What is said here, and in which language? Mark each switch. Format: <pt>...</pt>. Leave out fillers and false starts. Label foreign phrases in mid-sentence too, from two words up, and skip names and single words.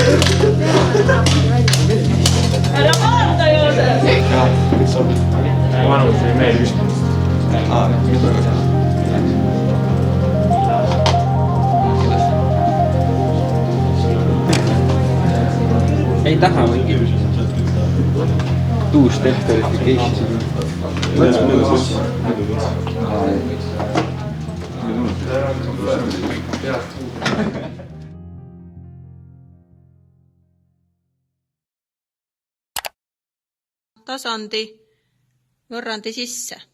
<et>Ära vaata Joosep! Vanus ei meeldi küsimust. Ei taha mingi</et> <en>two-step verification.</en> <et>Tasandi võrrandi sisse.</et>